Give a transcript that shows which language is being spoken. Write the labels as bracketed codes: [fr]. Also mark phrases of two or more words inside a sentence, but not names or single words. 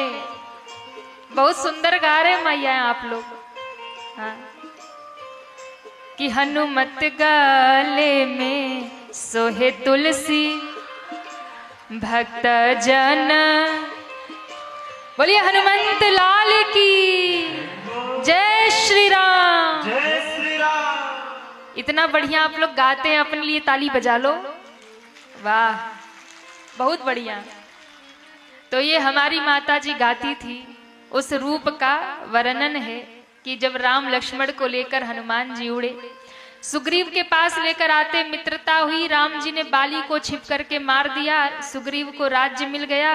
[hi] बहुत सुंदर गा रहे मैया आप लोग। हाँ। कि हनुमत गाले में सोहे तुलसी, भक्त जन। बोलिए हनुमंत लाल की जय श्री राम। जय श्री राम। इतना बढ़िया आप लोग गाते हैं, अपने लिए ताली बजा लो। वाह, बहुत बढ़िया। तो ये हमारी माता जी गाती थी, उस रूप का वर्णन है कि जब राम लक्ष्मण को लेकर हनुमान जी उड़े, सुग्रीव के पास लेकर आते, मित्रता हुई, राम जी ने बाली को छिप करके मार दिया, सुग्रीव को राज्य मिल गया।